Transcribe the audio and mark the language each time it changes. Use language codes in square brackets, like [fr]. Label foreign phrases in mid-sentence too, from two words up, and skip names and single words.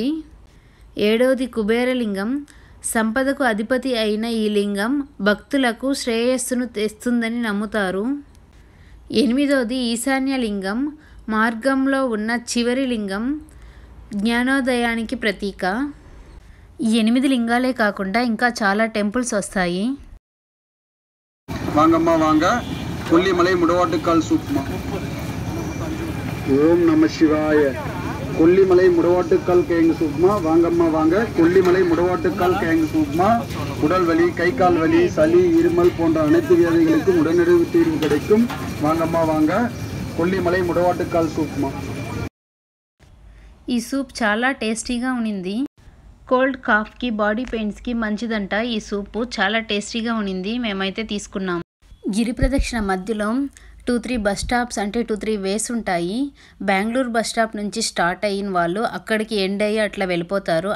[te] ఏడవది కుబేరలింగం, సంపదకు అధిపతి అయిన ఈ లింగం భక్తులకు శ్రేయస్సును తెస్తుందని నమ్ముతారు. 8వది ఈశాన్యలింగం, మార్గంలో ఉన్న చివరి లింగం, జ్ఞానోదయానికి ప్రతీక. ఈ 8 లింగాలే కాకుండా ఇంకా చాలా టెంపుల్స్ వస్తాయి. [ta] வாங்கம்மா வாங்க, கொல்லிமலை முடவாட்டுக்கால் சூப்மா. ஓம் நம சிவாய. கொல்லிமலை முடவாட்டுக்கால் கிழங்கு சூப்மா. வாங்கம்மா வாங்க, கொல்லிமலை முடவாட்டுக்கால் கிழங்கு சூப்மா. உடல் வலி, கை கால் வலி, சளி, இருமல் போன்ற அனைத்து வியாதிகளுக்கும் உடனடி தீர்வு கிடைக்கும். வாங்கம்மா வாங்க, கொல்லிமலை முடவாட்டுக்கால் சூப்மா. [te] ఈ సూప్ చాలా టేస్టీగా ఉన్నింది. కోల్డ్ కాఫ్కి, బాడీ పెయిన్స్కి మంచిదంట. ఈ సూపు చాలా టేస్టీగా ఉన్నింది. మేమైతే తీసుకున్నాము. గిరి ప్రదక్షిణ మధ్యలో 2-3 [en] bus stops [te] అంటే 2-3 వేస్ ఉంటాయి. బెంగళూరు [en] bus stop [te] నుంచి స్టార్ట్ అయిన వాళ్ళు అక్కడికి ఎండ్ అయ్యి అట్లా వెళ్ళిపోతారు.